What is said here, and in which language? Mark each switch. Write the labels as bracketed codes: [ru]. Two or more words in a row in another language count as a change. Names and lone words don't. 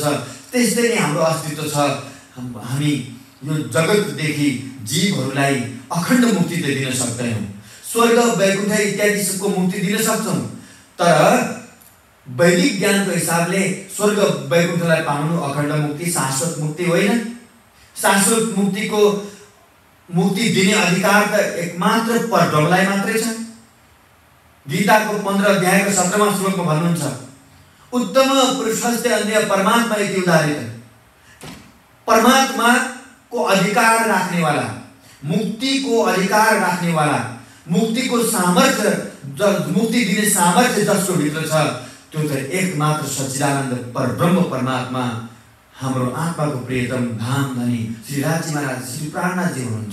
[ne] त्यस्तै नै हाम्रो अस्तित्व छ। हामी यो जगतदेखि जीवहरूलाई अखण्ड मुक्ति त दिन सक्दैनौँ, स्वर्ग वैकुण्ठ इत्यादि सबको मुक्ति दिन सक्छौँ, तर वैदिक ज्ञानको हिसाबले स्वर्ग वैकुण्ठलाई पाउनु अखण्ड मुक्ति, शाश्वत मुक्ति होइन। शाश्वत मुक्ति दिने अधिकार त एकमात्र परब्रह्मलाई मात्रै छ। गीताको 15 अध्यायको 17वां श्लोकमा भन्नुहुन्छ, [sa] उत्तम पुरुषस्य अन्य परमात्मा इति उदाहरित। [ne] परमात्मा को अधिकार राख्ने वाला, मुक्ति को अधिकार राख्ने वाला, मुक्ति को सामर्थ्य, मुक्ति दिने सामर्थ्य जसको भित्र छ त्यो त एकमात्र सच्चिदानन्द परब्रह्म परमात्मा हाम्रो आत्माको प्रियतम धाम धनी श्री राजी महाराज श्री प्राणनाथजी हुनुहुन्छ।